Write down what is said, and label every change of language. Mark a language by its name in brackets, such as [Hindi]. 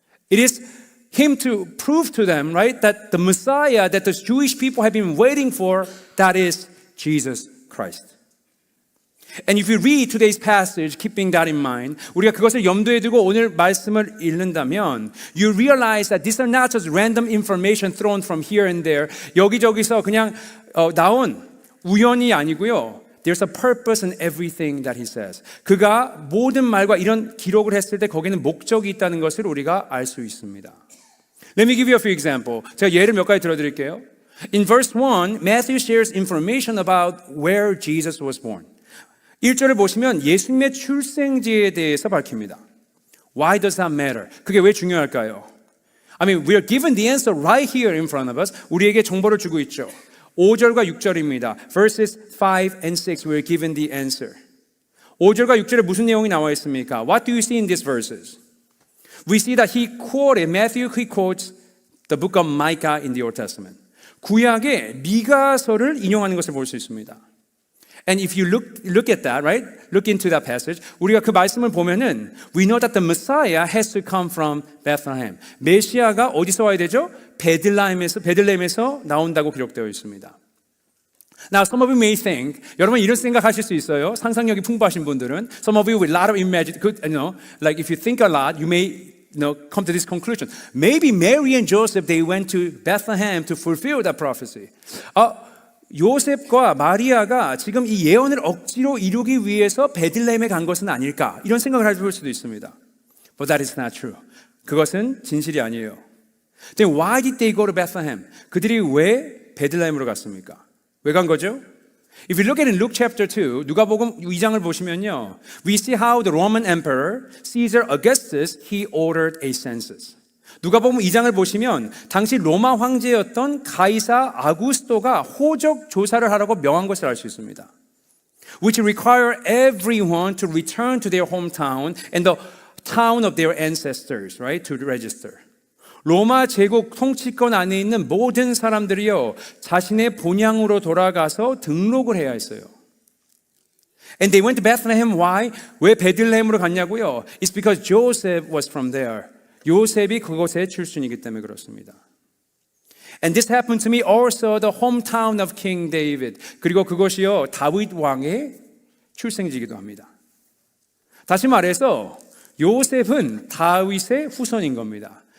[English] It is him to prove to them, right, that the Messiah that the Jewish people have been waiting for, that is Jesus Christ. And if you read today's passage, keeping that in mind, [Korean] 우리가 그것을 염두에 두고 오늘 말씀을 읽는다면, [English] you realize that these are not just random information thrown from here and there. [Korean] 여기저기서 그냥 나온 우연이 아니고요. [English] There's a purpose in everything that he says. [Korean] 그가 모든 말과 이런 기록을 했을 때 거기는 목적이 있다는 것을 우리가 알 수 있습니다. [English] Let me give you a few examples. [Korean] 제가 예를 몇 가지 들어드릴게요. [English] In verse 1, Matthew shares information about where Jesus was born. [Korean] 1절을 보시면 예수님의 출생지에 대해서 밝힙니다. [English] Why does that matter? [Korean] 그게 왜 중요할까요? [English] I mean, we are given the answer right here in front of us. [Korean] 우리에게 정보를 주고 있죠. 5절과 6절입니다. [English] Verses 5 and 6, we are given the answer. [Korean] 5절과 6절에 무슨 내용이 나와 있습니까? [English] What do you see in these verses? We see that Matthew quotes the book of Micah in the Old Testament. [Korean] 구약의 미가서를 인용하는 것을 볼 수 있습니다. [English] And if you look at that, right? Look into that passage. [Korean] 우리가 그 말씀을 보면은 [English] we know that the Messiah has to come from Bethlehem. [Korean] 메시아가 어디서 와야 되죠? 베들레헴에서 나온다고 기록되어 있습니다. [English] Now, some of you may think, [Korean] 여러분 이런 생각하실 수 있어요. 상상력이 풍부하신 분들은, [English] some of you with a lot of like if you think a lot, you may come to this conclusion. Maybe Mary and Joseph, they went to Bethlehem to fulfill that prophecy. [Korean] 요셉과 마리아가 지금 이 예언을 억지로 이루기 위해서 베들레헴에 간 것은 아닐까? 이런 생각을 해볼 수도 있습니다. [English] But that is not true. [Korean] 그것은 진실이 아니에요. [English] Then why did they go to Bethlehem? [Korean] 그들이 왜 베들레헴으로 갔습니까? 왜 간 거죠? [English] If you look at in Luke chapter 2, [Korean] 누가복음 2장을 보시면요, [English] we see how the Roman Emperor Caesar Augustus he ordered a census. [Korean] 누가복음 2장을 보시면 당시 로마 황제였던 가이사 아구스토가 호적 조사를 하라고 명한 것을 알 수 있습니다. [English] Which require everyone to return to their hometown and the town of their ancestors, right, to register. [Korean] 로마 제국 통치권 안에 있는 모든 사람들이요, 자신의 본향으로 돌아가서 등록을 해야 했어요. [English] And they went to Bethlehem. Why? [Korean] 왜 베들레헴으로 갔냐고요? [English] It's because Joseph was from there. [Korean] 요셉이 그곳의 출신이기 때문에 그렇습니다. [English] And this happened to me also the hometown of King David. [Korean] 그리고 그것이요 다윗 왕의 출생지이기도 합니다. 다시 말해서 요셉은 다윗의 후손인 겁니다.